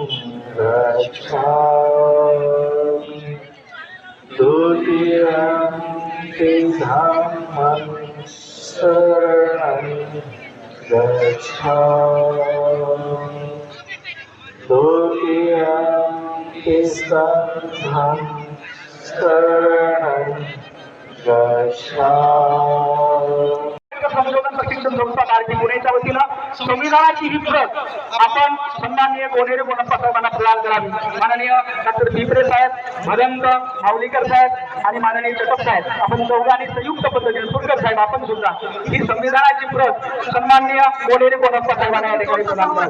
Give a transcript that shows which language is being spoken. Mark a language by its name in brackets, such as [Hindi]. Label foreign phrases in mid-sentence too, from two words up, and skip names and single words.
[Pali] गच्छामि द्वितीयं धम्मं शरणं गच्छामि द्वितीयं संघं शरणं गच्छामि. [Marathi] संशोधन प्रशिक्षण संस्था मार्गी पुणेच्या वतीनं संविधानाची ही प्रत आपण सन्माननीय कोनेरे कोनप्पा साहेबांना प्रदान करावी. माननीय डॉक्टर पिंपरे साहेब, भदंत माऊलीकर साहेब आणि माननीय चटप साहेब, आपण दोघांनी संयुक्त पद्धतीने सुरकर साहेब आपण सुद्धा ही संविधानाची प्रत सन्माननीय कोनेरे कोनप्पा साहेबांना या ठिकाणी प्रदान करावी.